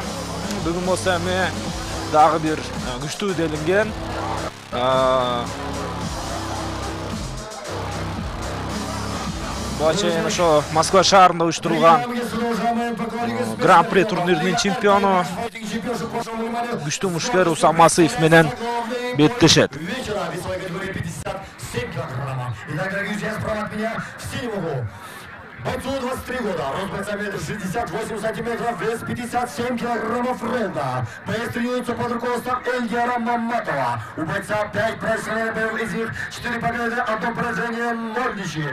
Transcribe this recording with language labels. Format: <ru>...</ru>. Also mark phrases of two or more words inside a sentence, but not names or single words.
<kk>Бүгін болса дағы бір күшті делінген. Бачайын Москва шаарында ұйыштырылған Гран-при турнирінің чемпионы күшті мушкер Усам Масыев менен беттешет.</kk> <ru>Бойцу 23 года, рост бойца метр 68 сантиметров, вес 57 килограммов ровно. Боец тренируется под руководством Эльдара Маматова. У бойца 5 профессиональных боев, из них 4 победы, 1 поражение, 0 ничьи.</ru>